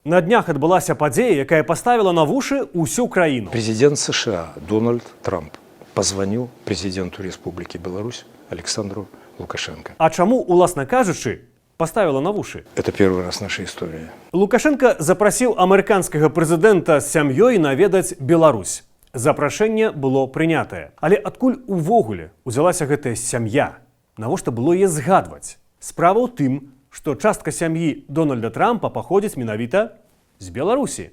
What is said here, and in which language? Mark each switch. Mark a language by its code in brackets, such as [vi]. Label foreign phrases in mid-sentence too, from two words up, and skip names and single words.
[be] На днях адбылася падзея, якая поставила на вушы усю краіну. [ru] Президент США Дональд Трамп позвонил президенту Республики Беларусь Александру Лукашенко. [be] А чаму, уласна кажучы, поставила на вушы? [ru] Это первый раз в нашей истории. [be] Лукашенко запрасіў амерыканскага прэзідэнта з сям'ёй наведаць Беларусь. Запрашэнне было прынятае. Але адкуль увогуле узялася гэтая сям'я? Навошта было яе згадваць? Справа ў тым, што частка сям'і Дональда Трампа паходзіць менавіта з Беларусі.